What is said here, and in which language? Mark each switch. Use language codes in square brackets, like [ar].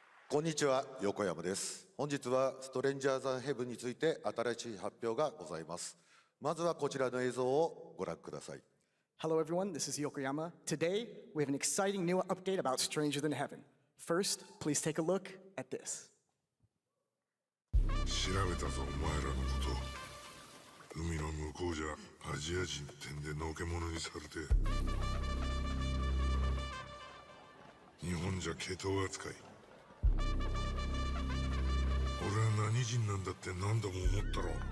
[ja] Konnichiwa, Yokoyama です。本日はストレンジャーズ・ヘブンについて新しい発表がございます。まずはこちらの映像をご覧ください。 [en] Hello everyone, this is Yokoyama. Today, we have an exciting new update about Stranger Than Heaven. First, please take a look at this. [ja] 調べたぞ、お前らのこと。海の向こうじゃアジア人ってんでのけ者にされて。日本じゃ毛頭扱い。俺は何人なんだって何度も思ったろ。